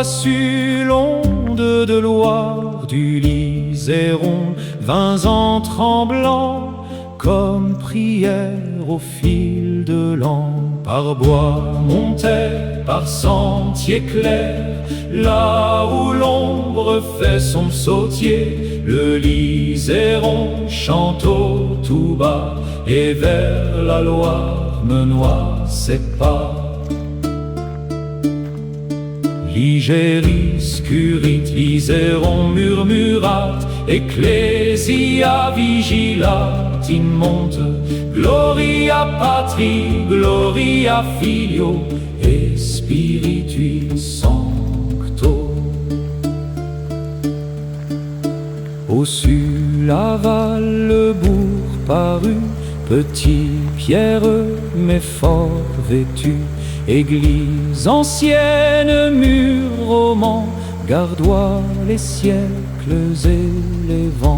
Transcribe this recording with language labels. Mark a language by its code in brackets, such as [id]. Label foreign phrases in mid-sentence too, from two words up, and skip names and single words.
[fr] su l'onde de Loire du Liséron, vins en tremblant comme prière au fil de l'an, par bois montait, par sentiers clairs, là où l'ombre fait son sautier, le Liséron chante au tout bas, et vers la Loire me noie ses pas. [la] Ligéris curit, Liséron murmurat, Ecclesia vigilat in monte, Gloria Patri, Gloria Filio, et Spiritui Sancto. [fr] Au sud, l'aval, le bourg parut, petit, pierreux, mais fort vêtu, église ancienne, mur roman, gardois les siècles et les vents.